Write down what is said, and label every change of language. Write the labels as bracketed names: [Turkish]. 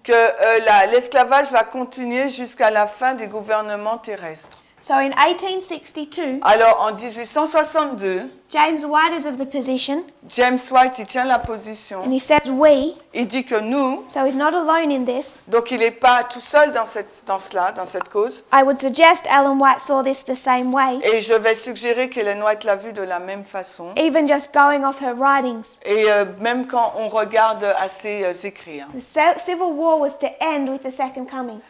[French] que l'esclavage va continuer jusqu'à la fin du gouvernement terrestre. [English] So in 1862, [French] Alors en 1862, [English] James White is of the position, [French] James White il tient la position. [English] and he says we, [French] Il dit que nous, [English] so he's not alone in this. [French] donc il n'est pas tout seul dans cette cause. [English] I would suggest Ellen White saw this the same way, [French] Et je vais suggérer qu'Ellen White l'a vu de la même façon. [English] even just going off her writings. [French] Et même quand on regarde à ses écrits. [English] The civil war was to end with the second coming.